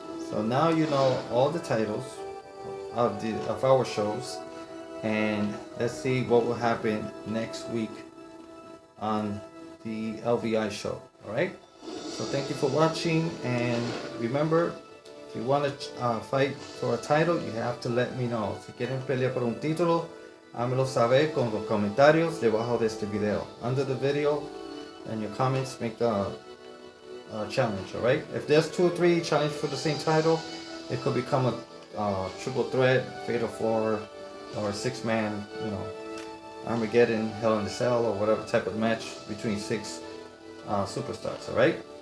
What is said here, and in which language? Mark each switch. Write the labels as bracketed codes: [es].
[en] So now you know all the titles of our shows, and let's see what will happen next week on the LVI show. Alright? So thank you for watching, and remember, if you want to fight for a title, you have to let me know. [es] Si quieren pelear por un título, hámelo saber con los comentarios debajo de este video. [en] Under the video, and your comments make the challenge, alright? If there's 2 or 3 challenge for the same title, it could become a triple threat, fatal 4, or a 6-man, Armageddon, Hell in the Cell, or whatever type of match between six superstars. All right.